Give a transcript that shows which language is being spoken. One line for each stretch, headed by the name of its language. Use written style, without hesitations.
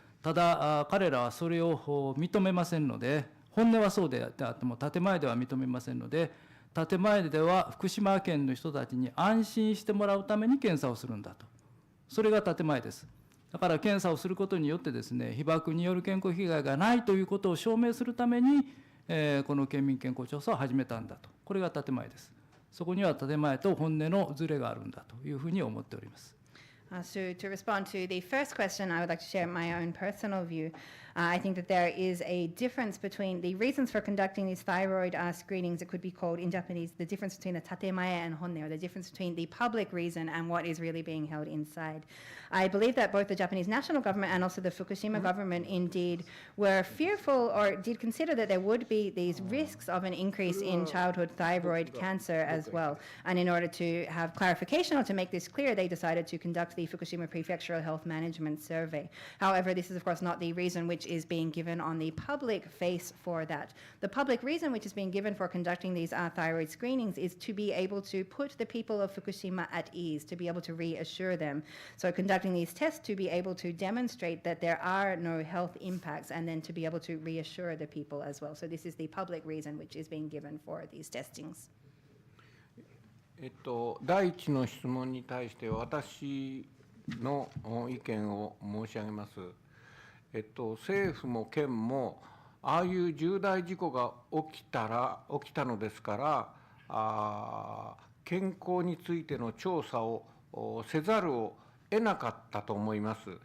Japanese: ただ、彼らはそれを認めませんので、本音はそうであっても建前では認めませんので、建前では福島県の人たちに安心してもらうために検査をするんだと。それが建前です。だから検査をすることによってですね、被爆による健康被害がないということを証明するために、この県民健康調査を始めたんだと。これが建前です。そこには建前と本音のズレがあるんだというふうに思っております。
English: So to respond to the first question, I would like to share my own personal view. I think that there is a difference between the reasons for conducting these thyroid screenings. It could be called in Japanese the difference between the tatemae and honne, or the difference between the public reason and what is really being held inside. I believe that both the Japanese national government and also the Fukushima government indeed were fearful or did consider that there would be these risks of an increase in childhood thyroid cancer as well. And in order to have clarification or to make this clear, they decided to conduct the Fukushima Prefecture Health Management Survey. However, this is of course not the reason which is being given on the public face for that. The public reason which is being given for conducting these thyroid screenings is to be able to put the people of Fukushima at ease, to be able to reassure them. So conducting these tests to be able to demonstrate that there are no health impacts and then to be able to reassure the people as well. So this is the public reason which is being given for these testings.
Japanese: 第一の質問に対して私の意見を申し上げます。政府も県もああいう重大事故が起きたのですから、健康についての調査をせざるを得なかったと思います。